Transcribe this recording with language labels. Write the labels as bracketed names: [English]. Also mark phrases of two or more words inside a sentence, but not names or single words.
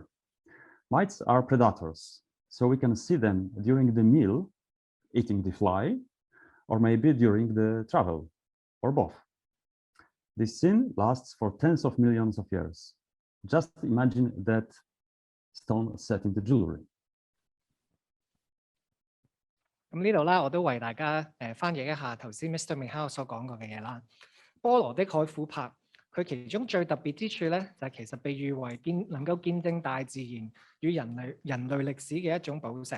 [English] Mites are predators, so we can see them during the meal, eating the fly, or maybe during the travel, or both. This scene lasts for tens of millions of years. Just imagine that stone set in the jewelry. [Cantonese] 咁呢度啦，我都為大家翻譯一下頭先 Mr Michael 所講過嘅嘢啦。波羅的海琥珀，佢其中最特別之處咧，就係其實被譽為能夠見證大自然與人類歷史嘅一種寶石。